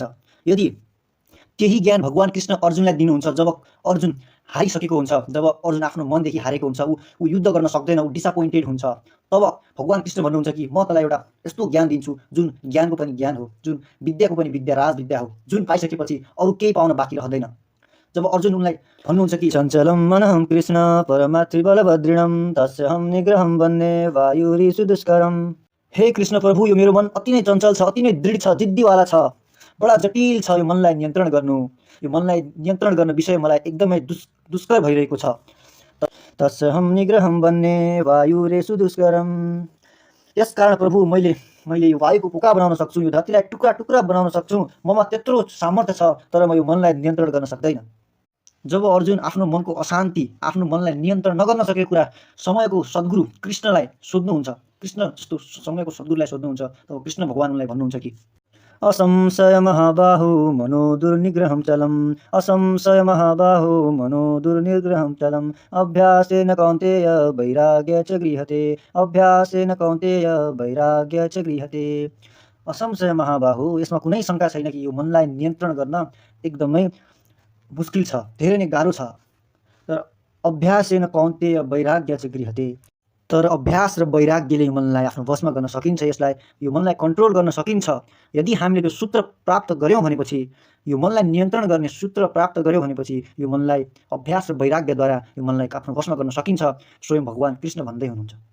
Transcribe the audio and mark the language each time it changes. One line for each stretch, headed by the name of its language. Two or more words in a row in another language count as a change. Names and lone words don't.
Nepali: यदि त्यही ज्ञान भगवान कृष्ण अर्जुनलाई दिनुहुन्छ, जब अर्जुन हारिसकेको हुन्छ, जब अर्जुन आफ्नो मनदेखि हारेको हुन्छ, ऊ युद्ध गर्न सक्दैन, ऊ डिसअपोइन्टेड हुन्छ, तब भगवान कृष्ण भन्नुहुन्छ कि म तँलाई एउटा यस्तो ज्ञान दिन्छु जुन ज्ञानको पनि ज्ञान हो, जुन विद्याको पनि विद्या, राजविद्या हो, जुन पाइसकेपछि अरू केही पाउन बाँकी रहँदैन। जब अर्जुन उनलाई भन्नुहुन्छ कि
Sanskrit: चञ्चलं मनहं कृष्ण परमात्रिबलभद्रिणं तस्यहं निग्रहं वन्दे वायुरिषु दुष्करम्।
Nepali: हे कृष्ण प्रभु, यो मेरो मन अति नै चञ्चल छ, अति नै दृढ छ, जिद्दीवाला छ, बडा जटिल छ। यो मनलाई नियन्त्रण गर्नु, यो मनलाई नियन्त्रण गर्ने विषय मलाई एकदमै दुष्कर भइरहेको छ।
Sanskrit: तस्यहं निग्रहं वन्दे वायुरेषु दुष्करम्।
Nepali: यसकारण प्रभु मैले यो वायुको पोका बनाउन सक्छु, यो धरतीलाई टुक्रा टुक्रा बनाउन सक्छु, ममा त्यत्रो सामर्थ्य छ, तर म यो मनलाई नियन्त्रण गर्न सक्दैन। जब अर्जुन आफ्नो मनको अशान्ति, आफ्नो मनलाई नियन्त्रण नगर्न सकेको कुरा समयको सद्गुरु कृष्णलाई सोध्नुहुन्छ, कृष्ण जस्तो समयको सद्गुरुलाई सोध्नुहुन्छ, तब कृष्ण भगवान उनलाई भन्नुहुन्छ कि
Sanskrit: असंशय महाबाहु मनो दुर्निग्रहं चलम्, असंशय महाबाहु मनो दुर्निग्रहं चलम्, अभ्यासेन कौन्तेय वैराग्य च गृह्यते, अभ्यासेन कौन्तेय वैराग्य च गृह्यते। असंशय महाबाहु,
Nepali: यसमा कुनै शङ्का छैन कि यो मनलाई नियन्त्रण गर्न एकदमै मुस्किल छ, धेरै नै गाह्रो छ।
Sanskrit: तर अभ्यासेन कौन्तेय वैराग्य च गृह्यते,
Nepali: तर अभ्यास र वैराग्यले यो मनलाई आफ्नो वशमा गर्न सकिन्छ, यसलाई यो मनलाई कन्ट्रोल गर्न सकिन्छ। यदि हामीले त्यो सूत्र प्राप्त गऱ्यौँ भनेपछि, यो मनलाई नियन्त्रण गर्ने सूत्र प्राप्त गऱ्यौँ भनेपछि यो मनलाई अभ्यास र वैराग्यद्वारा यो मनलाई आफ्नो वशमा गर्न सकिन्छ, स्वयं भगवान कृष्ण भन्दै हुनुहुन्छ।